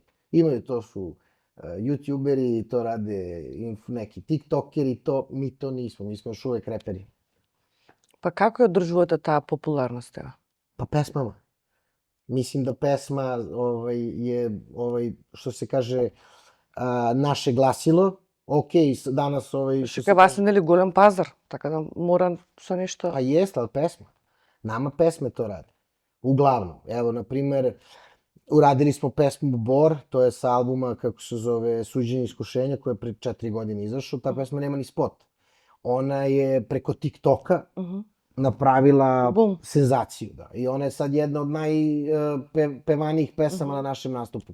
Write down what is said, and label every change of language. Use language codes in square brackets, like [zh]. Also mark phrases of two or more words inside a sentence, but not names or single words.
[sr] Imaju, to su youtuberi, to rade neki tiktokeri, mi to nismo, mi smo još uvek reperi. [mk] Па како је одражувате та популарност, ево? [sr] Pa pesmama. Mislim da pesma je, što se kaže, naše glasilo. [mk] Окей, данас Кај вас е нели голем пазар, така да мора со нешто. [sr] А јесте, ал песма. Нама песме то ради. Углавном. Ево, на пример, урадили smo pesmu Bor, to je sa albuma, kako se zove, Suđenje iskušenja, koja je pre 4 godine izašao. Ta pesma nema ni spot. Ona je preko TikToka napravila senzaciju. Da. I ona je sad jedna od najpevanijih pesama na našem nastupu.